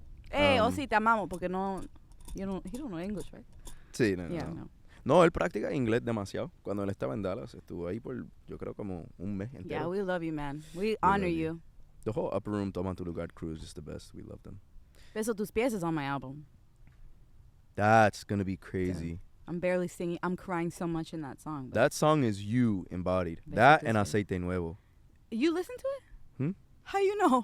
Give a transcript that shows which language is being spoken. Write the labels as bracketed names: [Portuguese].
[Spanish] Hey, sí, te amamos, porque no, [English] he don't know English, right? [Spanish] Sí, no. No, él practica inglés demasiado. Cuando él estaba en Dallas, estuvo ahí por, yo creo, como un mes entero. [English] Yeah, we love you, man. We honor you. The whole Upper Room Toma Tu Lugar crew is just the best. We love them. Beso Tus Pies is on my album. That's going to be crazy. Yeah. I'm barely singing. I'm crying so much in that song. That song is you embodied. That and Aceite Nuevo. You listen to it? How you know?